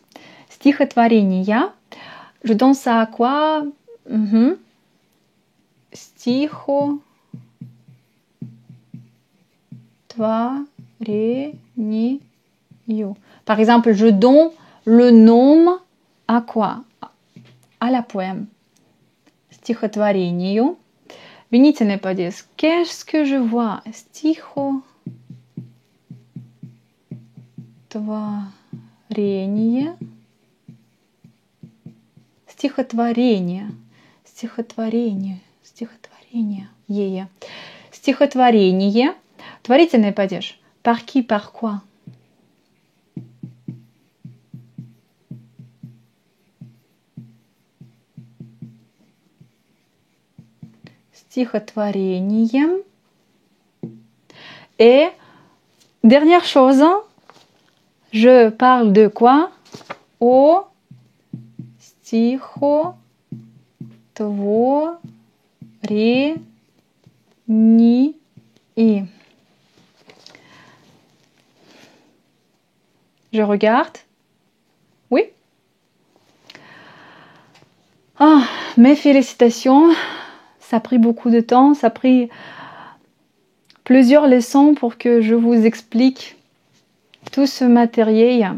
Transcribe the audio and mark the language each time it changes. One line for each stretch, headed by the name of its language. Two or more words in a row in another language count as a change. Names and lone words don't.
French: Стихотворение, je donne ça à quoi?
Russian: Стихотворение.
French: Par exemple, je donne le nom à quoi? À la poème.
Russian: Стихотворению. Винительный падеж.
French: Qu'est-ce que je vois?
Russian: Стихотворение. Стихотворение. Стихотворение. Стихотворение. Стихотворение. Творительный падеж.
French: Par qui, par quoi? Стихотворением. Et dernière chose, je parle de quoi?
Russian: О стихотворении.
French: Je regarde. Oui. Mes félicitations. Ça a pris beaucoup de temps. Ça a pris plusieurs leçons pour que je vous explique tout ce matériel.